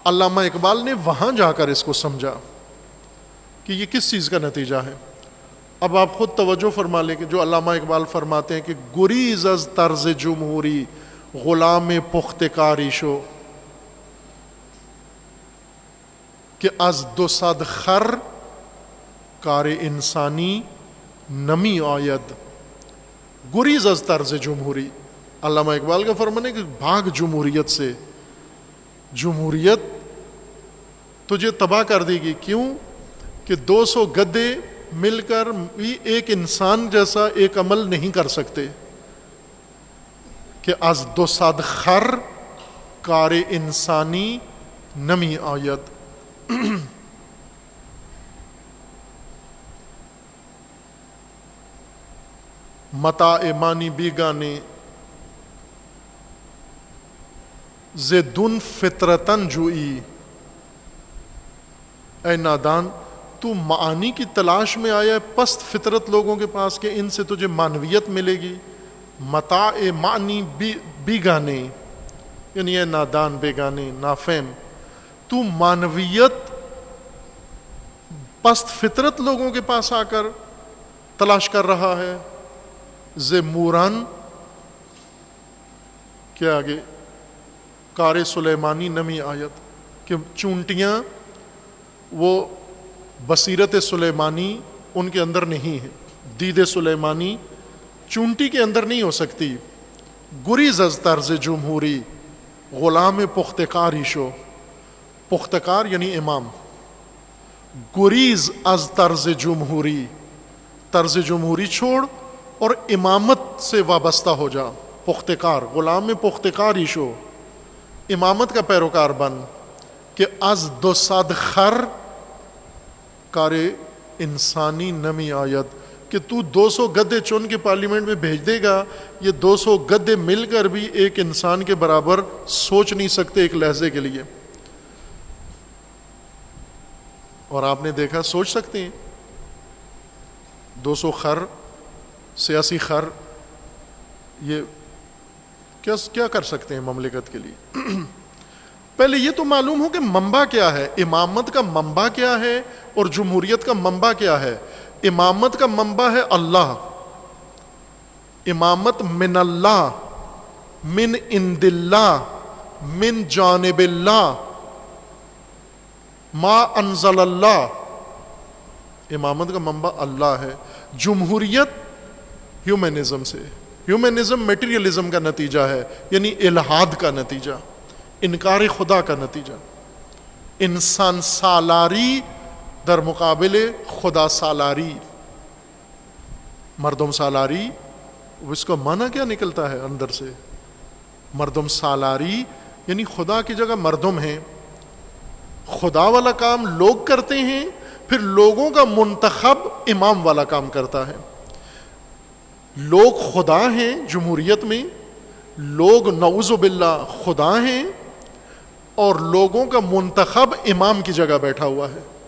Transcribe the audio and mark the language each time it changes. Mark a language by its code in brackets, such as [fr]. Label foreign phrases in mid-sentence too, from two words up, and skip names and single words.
[ur] علامہ اقبال نے وہاں جا کر اس کو سمجھا کہ یہ کس چیز کا نتیجہ ہے. اب آپ خود توجہ فرما لیں کہ جو علامہ اقبال فرماتے ہیں کہ [fa] گریز از طرز جمہوری غلام پختکاری شو، کہ از دو صد خر کار انسانی نمی آید. گریز از طرز جمہوری، [ur] علامہ اقبال کا فرمان ہے کہ بھاگ جمہوریت سے، جمہوریت تجھے تباہ کر دے گی. کیوں؟ کہ 200 گدے مل کر بھی ایک انسان جیسا ایک عمل نہیں کر سکتے. [fa] کہ از دو صد خر کار انسانی نمی آید. متاع مانی بیگانے زدن فطرتن جوئی. [ur] اے نادان، تو معانی کی تلاش میں آیا ہے پست فطرت لوگوں کے پاس کہ ان سے تجھے معنویت ملے گی. [fa] متاع معنی بیگانے، [ur] یعنی اے نادان، بیگانے، نافہم، تو معنویت پست فطرت لوگوں کے پاس آ کر تلاش کر رہا ہے. [fa] ز موران، [ur] کیا آگے، [fa] کار سلیمانی نمی آیت، [ur] کہ چونٹیاں وہ بصیرت سلیمانی ان کے اندر نہیں ہے، دید سلیمانی چونٹی کے اندر نہیں ہو سکتی. [fa] گریز از طرز جمہوری غلام پختکاری شو. [ur] پختکار یعنی امام. [fa] گریز از طرز جمہوری، [ur] طرز جمہوری چھوڑ اور امامت سے وابستہ ہو جا. پختکار، [fa] غلام پختکاری شو، [ur] امامت کا پیروکار بن. [fa] کہ از دو صد خر کار انسانی نمی آید، [ur] کہ تو 200 گدے چن کے پارلیمنٹ میں بھیج دے گا، یہ 200 گدے مل کر بھی ایک انسان کے برابر سوچ نہیں سکتے ایک لہجے کے لیے. اور آپ نے دیکھا، سوچ سکتے ہیں 200 خر، سیاسی خر، یہ کیا کر سکتے ہیں مملکت کے لیے. پہلے یہ تو معلوم ہو کہ منبع کیا ہے، امامت کا منبع کیا ہے اور جمہوریت کا منبع کیا ہے. امامت کا منبع ہے اللہ، امامت [ar] من اللہ، من عند اللہ، من جانب اللہ، ما انزل اللہ. [ur] امامت کا منبع اللہ ہے. جمہوریت ہیومنزم سے، ہیومنزم میٹیریلزم کا نتیجہ ہے، یعنی الحاد کا نتیجہ، انکار خدا کا نتیجہ. [fa] انسان سالاری در مقابل خدا سالاری. مردم سالاری، [ur] اس کا معنی کیا نکلتا ہے اندر سے؟ [fa] مردم سالاری [ur] یعنی خدا کی جگہ مردم ہیں. خدا والا کام لوگ کرتے ہیں، پھر لوگوں کا منتخب امام والا کام کرتا ہے. لوگ خدا ہیں جمہوریت میں، لوگ [ar] نعوذ باللہ [ur] خدا ہیں، اور لوگوں کا منتخب امام کی جگہ بیٹھا ہوا ہے.